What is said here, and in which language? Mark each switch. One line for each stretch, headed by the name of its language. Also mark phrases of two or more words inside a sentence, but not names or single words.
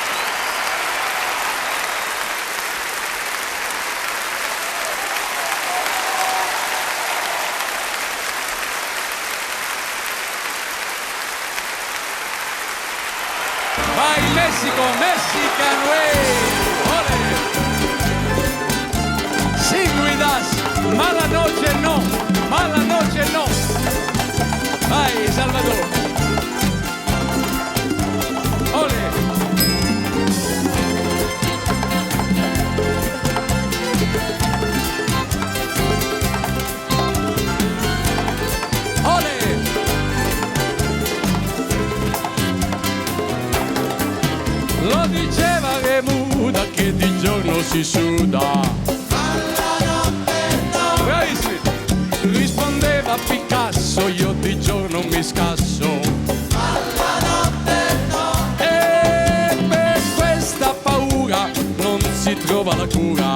Italian: Vai Messico,
English: Mexican Way.
Spanish: Ole. Sin ruidas, mala noche no, mala noche no.
Italian: Vai Salvador. Ole.
Spanish: Ole.
Italian: Lo diceva Remuda che di giorno si suda. Alla notte no. Bravissimi. Rispondeva Picasso, io di giorno mi scasso. Alla notte no. E per questa paura non si trova la cura.